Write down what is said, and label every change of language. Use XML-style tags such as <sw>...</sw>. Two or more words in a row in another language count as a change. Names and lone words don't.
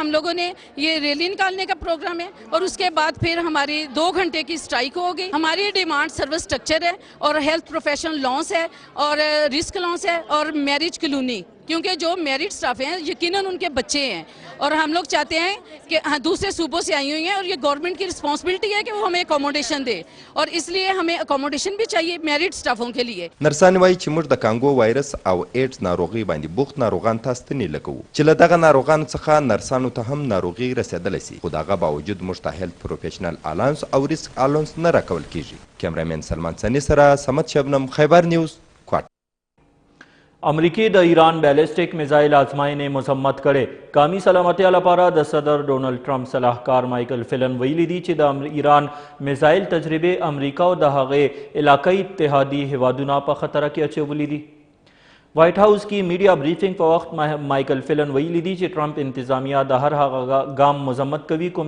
<hi>हम लोगों ने ये रैली निकालने का प्रोग्राम है और उसके बाद फिर हमारी 2 घंटे की स्ट्राइक होगी हमारी डिमांड</hi> <en>service structure</en> <hi>है और</hi> <en>health professional loss</en> <hi>है और</hi> <en>risk loss</en> <hi>है और</hi> <en>marriage colony</en> <hi>क्योंकि जो</hi> <en>married staff</en> <hi>हैं यकीनन उनके बच्चे हैं और हम लोग चाहते हैं कि दूसरे सूबों से आई हुई हैं और ये गवर्नमेंट की रिस्पॉन्सिबिलिटी है कि वो हमें अकोमोडेशन दे और इसलिए हमें अकोमोडेशन भी चाहिए</hi> <en>married staffs</en> <hi>के लिए</hi> <ps>نرسان وایي چې موږ د کانګو وایرس او ایډز ناروغي باندې بوخت ناروغان ته ستنې لګوو چې له دغه ناروغانو څخه نرسانو ته هم ناروغي رسېدلی سي خو د هغه باوجود موږ ته</ps> <en>health professional allowance</en> <ps>او</ps> <en>risk allowance</en> <ps>نه راکول کیږي کیمرامین سلمان سنی سره سمد شبنم خیبر نیوز کوټ امریکی د ایران</ps> <en>ballistic missile</en> <ps>آزمایښتې مذمت کړې قومي سلامتیا لپاره د صدر ډونلډ ټرمپ صلاحکار مایکل فلن ویلي دي چې د ایران میزایل تجربې امریکا او د هغې علاقايي اتحادي هیوادونه په خطر کې اچولي دي وائٹ ہاؤس کی</ps> <en>media briefing</en> <ps>په وخت مایکل فلن ویلي دي چې ټرمپ انتظامیه د هر هغه ګام مذمت کوي کوم</ps>